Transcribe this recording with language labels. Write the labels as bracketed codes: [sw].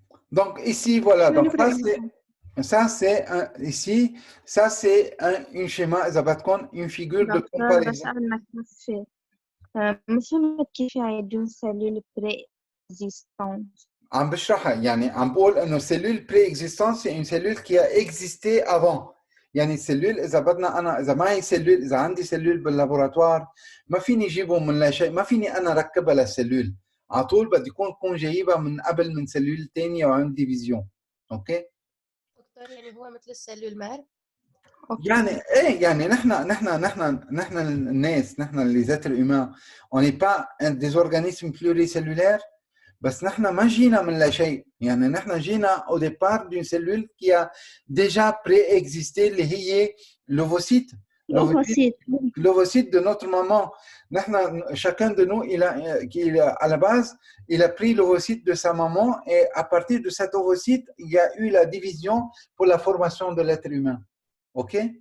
[fr] Donc, ici, voilà. Donc, ça, c'est un schéma, une figure de comparaison. d'une cellule préexistante. [ar] عم بشرحها يعني عم بقول انه [fr] cellule préexistante c'est une cellule qui a existé avant. [ar] يعني السلول اذا بدنا انا اذا معي سلول اذا عندي سلول باللابوراتوار ما فيني اجيبه من لا شيء، ما فيني انا ركبها للسلول على طول بدي كون جايبها من قبل من سلول ثانيه وعند ديفيزيون. اوكي دكتور يعني هو مثل السلول مار؟ يعني ايه يعني نحن الناس نحن [fr] les êtres humains on n'est pas des organismes pluricellulaires [ar] بس نحن ما جينا من لا شيء. يعني نحن جينا [fr] au départ d'une cellule qui a déjà préexisté [ar] اللي هي [fr] l'ovocyte. L'ovocyte de notre maman. Chacun de nous, à la base, il a pris l'ovocyte de sa maman et à partir de cet ovocyte, il y a eu la division pour la formation de l'être humain. OK?